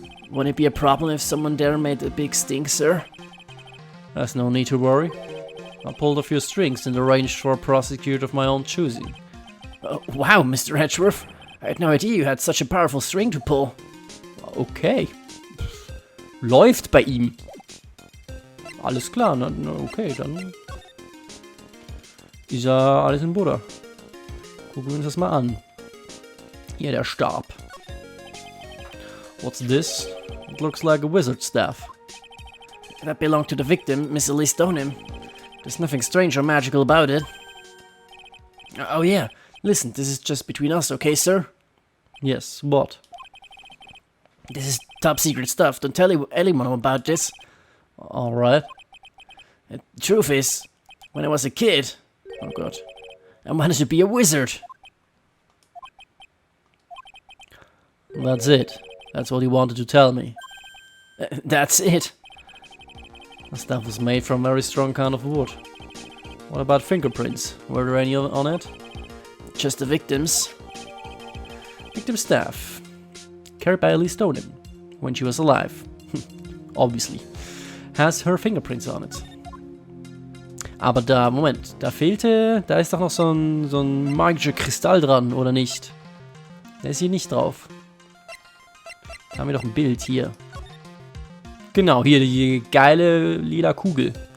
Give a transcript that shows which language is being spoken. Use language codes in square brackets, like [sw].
[en] Wouldn't it be a problem if someone there made a big stink, sir? There's no need to worry. I pulled a few strings and arranged for a prosecutor of my own choosing. Wow, Mr. Edgeworth. I had no idea you had such a powerful string to pull. [de] Okay. Läuft bei ihm. Alles klar, na, okay, dann ist ja alles in Butter. Gucken wir uns das mal an. Hier, der Stab. [en] What's this? It looks like a wizard's staff. That belonged to the victim, Miss Elise Stoneham. There's nothing strange or magical about it. Oh yeah, listen, this is just between us, okay, sir? Yes, what? This is top secret stuff, don't tell anyone about this. Alright. The truth is, when I was a kid, oh god, I wanted to be a wizard. That's it. That's what he wanted to tell me. That's it. The stuff was made from very strong kind of wood. What about fingerprints? Were there any on it? Just the victims. Victim staff. Carried by Elise Stoneham when she was alive. Obviously. Has her fingerprints on it. [de] Aber da, Moment, da ist doch noch so ein magischer Kristall dran, oder nicht? Der ist hier nicht drauf. Da haben wir doch ein Bild hier. Genau, hier die geile lila Kugel.